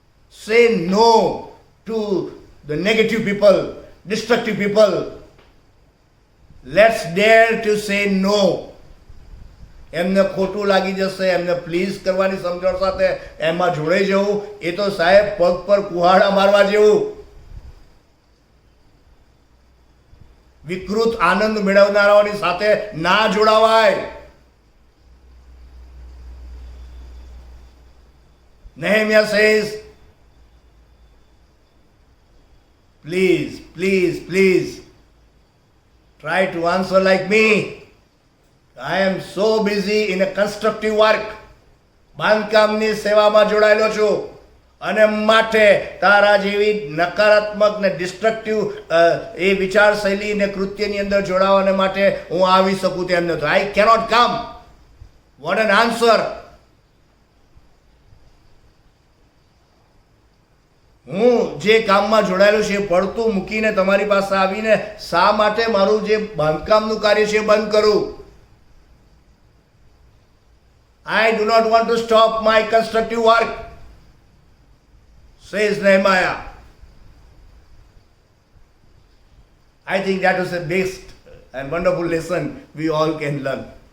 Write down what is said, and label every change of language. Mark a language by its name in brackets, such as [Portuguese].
[English] Say no to the negative people, destructive people. Let's dare to say no. [Gujarati] એમને ખોટું લાગી જશે, એમને પ્લીઝ કરવાની સમજણ સાથે એમાં જોડાઈ જવું, એ તો સાહેબ પગ પર કુહાડા મારવા જેવું. વિકૃત આનંદ મેળવનારાઓની સાથે ના જોડાવાય. [English] Nehemiah says, please, please, please, try to answer like me. I am so busy in a constructive work. [Gujarati] બાંધકામની સેવામાં જોડાયેલો છું, અને માટે તારા જેવી નકારાત્મક ને ડિસ્ટ્રક્ટિવ એ વિચારશૈલી ને કૃત્યની અંદર જોડાવાને માટે હું આવી શકું તેમ નથી. [English] I cannot come. What an answer. [Gujarati] હું જે કામમાં જોડાયેલું છે એ પડતું મૂકીને તમારી પાસે આવીને શા માટે મારું જે બાંધકામનું કાર્ય છે એ બંધ કરું? [English] I do not want to stop my constructive work, says Nehemiah. I think that is the best and wonderful lesson we all can learn.